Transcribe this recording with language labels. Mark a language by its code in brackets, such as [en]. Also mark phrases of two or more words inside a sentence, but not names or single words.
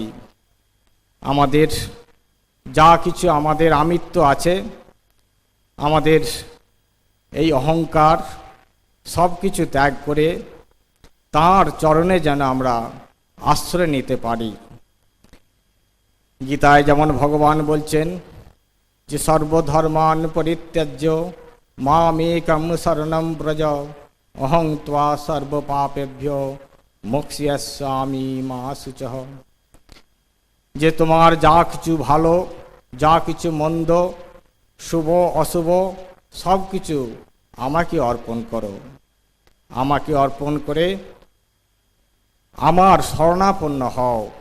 [bn] আমাদের যা কিছু আমাদের আমিত্ব আছে, আমাদের এই অহংকার সব কিছু ত্যাগ করে তাঁর চরণে যেন আমরা আশ্রয় নিতে পারি। গীতায় যেমন ভগবান বলছেন যে [sa] সর্বধর্মান পরিত্যাজ্য মামেকং শরণং ব্রজ অহং ত্বা সর্বপাপেভ্যো মোক্ষ্যিষ্যামি মা শুচঃ। [bn] যে তোমার যা কিছু ভালো, যা কিছু মন্দ, শুভ অশুভ সব কিছু আমাকে অর্পণ করো। আমাকে অর্পণ করে আমার শরণাপন্ন হও।